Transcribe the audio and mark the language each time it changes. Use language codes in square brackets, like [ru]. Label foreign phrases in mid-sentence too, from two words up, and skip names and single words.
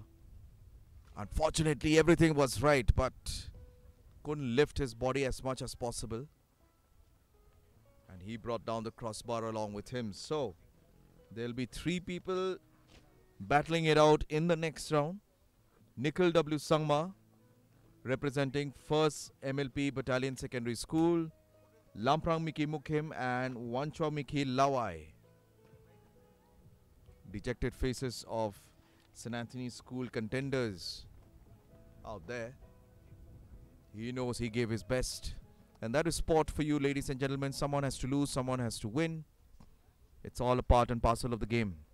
[en] Unfortunately, everything was right, but couldn't lift his body as much as possible. And he brought down the crossbar along with him. So, there'll be 3 people battling it out in the next round. Nikhil W. Sangma, representing 1st MLP Battalion Secondary School, Lamprang Miki Mukhem and Wanchwa Miki Lawai. Dejected faces of St. Anthony's School contenders out there. He knows he gave his best. And that is sport for you, ladies and gentlemen. Someone has to lose, someone has to win. It's all a part and parcel of the game.